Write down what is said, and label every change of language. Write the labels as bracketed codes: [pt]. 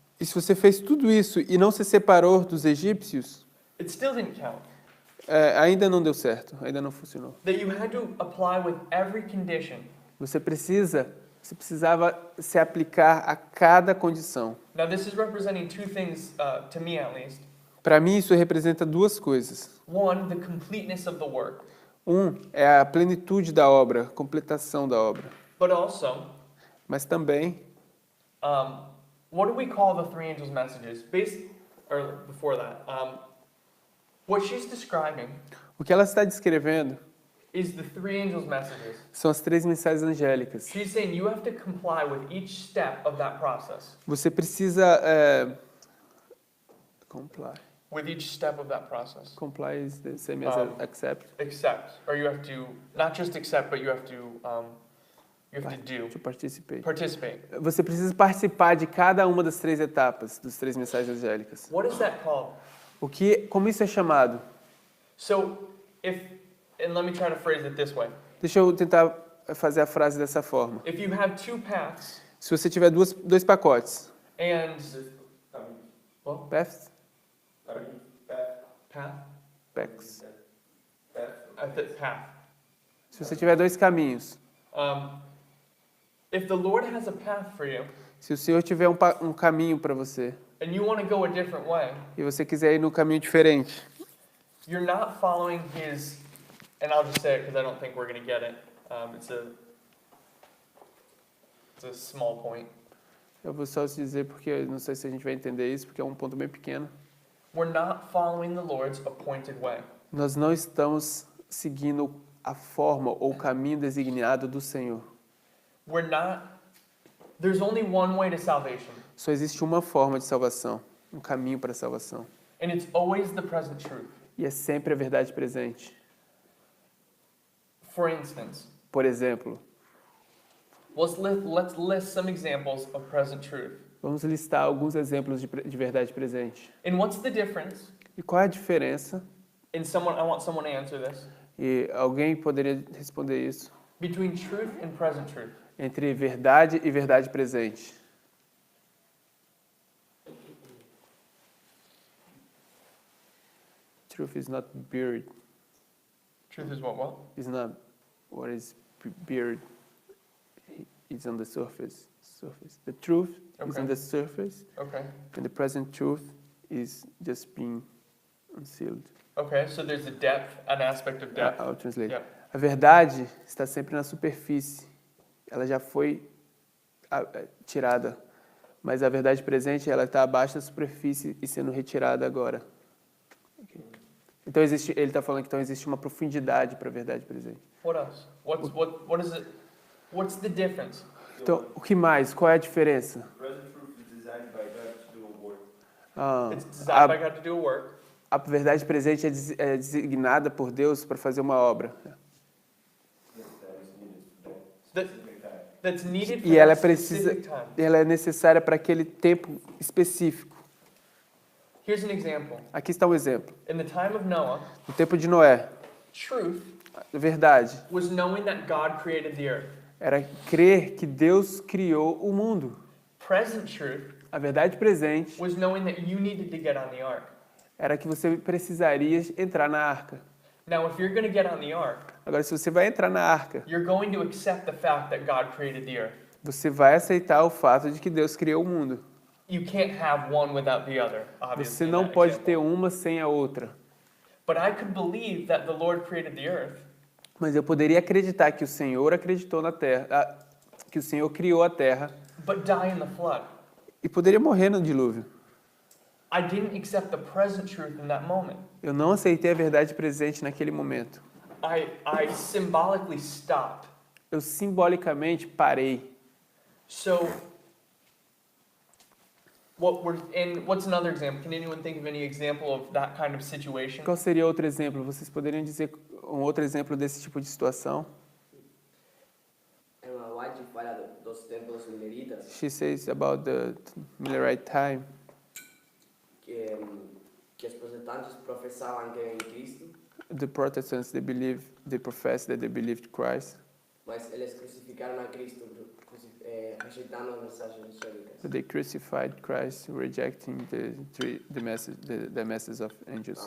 [pt] E se você fez tudo isso e não se separou dos egípcios, [en] it still didn't count. [pt] ainda não deu certo, ainda não funcionou. [en] That you had to apply with every condition. [pt] Você precisava se aplicar a cada condição. [en] Now, this is representing two things, to me at least. [pt] Para mim, isso representa duas coisas. [en] One, the completeness of the work, [pt] É a plenitude da obra, a completação da obra. [en] but also, [pt] Mas também, [en] what do we call the three angels' messages? Before that, what she's describing [pt] o que ela está descrevendo [en] is the three angels' messages. [pt] são as três mensagens angélicas. [en] She's saying you have to comply with each step of that process. [pt] Você precisa... [en] comply. With each step of that process. Comply is the same as accept. Accept, or you have to not just accept, but you have to do. To participate. Participate. [pt] Você precisa participar de cada uma das três etapas, das três mensagens angélicas. [en] What is that called? [pt] Como isso é chamado? [en] So, and let me try to phrase it this way. [pt] Deixa eu tentar fazer a frase dessa forma. [en] If you have two paths, [pt] Se você tiver dois pacotes, [en] and well, paths, path, packs. path. [pt] Se você tiver dois caminhos, [en] If the Lord has a path for you, [pt] se o Senhor tiver um caminho para você [en] and you want to go a different way, [pt] e você quiser ir no caminho diferente, [en] you're not following His. And I'll just say it because I don't think we're going to get it. It's a small point. [pt] eu vou só te dizer porque eu não sei se a gente vai entender isso, porque é um ponto bem pequeno. [en] We're not following the Lord's appointed way. [pt] Nós não estamos seguindo a forma ou o caminho designado do Senhor. [en] We're not. There's only one way to salvation, [pt] Só existe uma forma de salvação, um caminho para a salvação. [en] and it's always the present truth. [pt] E é sempre a verdade presente. [en] For instance, [pt] Por exemplo, [en] let's list some examples of present truth. [pt] vamos listar alguns exemplos de verdade presente. [en] And what's the difference? [pt] E qual é a diferença? [en] I want someone to answer this. [pt] E alguém poderia responder isso? [en] Between truth and present truth. [pt] Entre verdade e verdade presente. [en] Truth is not buried. Truth is what? It's not what is buried. It's on the surface. The truth is on the surface, Okay. and the present truth is just being unsealed. Okay, so there's a depth, an aspect of depth. I'll translate. Yep. [pt] A verdade está sempre na superfície. Ela já foi tirada, mas a verdade presente ela está abaixo da superfície e sendo retirada agora. Então ele está falando que então existe uma profundidade para a verdade presente. [en] What else? What is it? What's the difference? [pt] Então, o que mais? Qual é a diferença? [en] Present truth is designed by God to do a work. It's designed by God to do a work. [pt] A verdade presente é designada por Deus para fazer uma obra. [en] That's needed for [pt] E ela [en] that [pt] precisa, [en] specific time. [pt] ela é necessária para aquele tempo específico. [en] Here's an example. [pt] Aqui está um exemplo. [en] In the time of Noah, [pt] No tempo de Noé, [en] truth [pt] a verdade [en] was knowing that God created the earth. [pt] era crer que Deus criou o mundo. [en] Present truth [pt] A verdade presente [en] was knowing that you needed to get on the ark. [pt] era que você precisaria entrar na arca. [en] Now, if you're going to get on the ark, [pt] Agora, se você vai entrar na arca, [en] you're going to accept the fact that God created the earth. [pt] você vai aceitar o fato de que Deus criou o mundo. [en] You can't have one without the other, obviously. [pt] Você [en] in [pt] não [en] that [pt] pode [en] example. [pt] ter uma sem a outra. [en] But I could believe that the Lord created the earth, [pt] Mas eu poderia acreditar que o Senhor acreditou na terra, que o Senhor criou a terra [en] but die in the flood. [pt] e poderia morrer no dilúvio. [en] I didn't accept the present truth in that moment. [pt] Eu não aceitei a verdade presente naquele momento. [en] I symbolically stopped. [pt] Eu simbolicamente parei. [en] So, what's another example? Can anyone think of any example of that kind of situation? [pt] Qual seria outro exemplo? Vocês poderiam dizer um outro exemplo desse tipo de situação? Emma White fala dos templos mileritas, [en] She says about the Millerite time. [pt] que os protestantes professavam crer em Cristo, [en] The Protestants, they profess that they believed Christ, [pt] mas eles crucificaram a Cristo, rejeitando as mensagens angélicas. [en] but they crucified Christ, rejecting the message of angels.